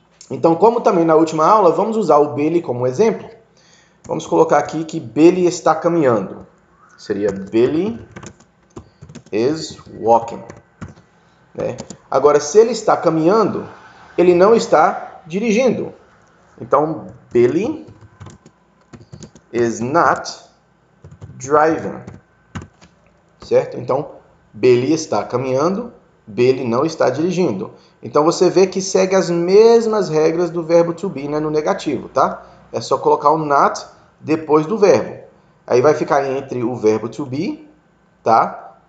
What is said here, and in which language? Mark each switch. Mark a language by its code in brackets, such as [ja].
[pt] Então, como também na última aula, vamos usar o Billy como exemplo. Vamos colocar aqui que Billy está caminhando. Seria [en] Billy is walking. [pt] Agora, se ele está caminhando, ele não está dirigindo. [en] Então, Billy is not driving. [pt] Certo? Então, Billy está caminhando, Billy não está dirigindo. Então, você vê que segue as mesmas regras do verbo to be, né, no negativo, tá? É só colocar o not depois do verbo. Aí vai ficar entre o verbo to be, tá?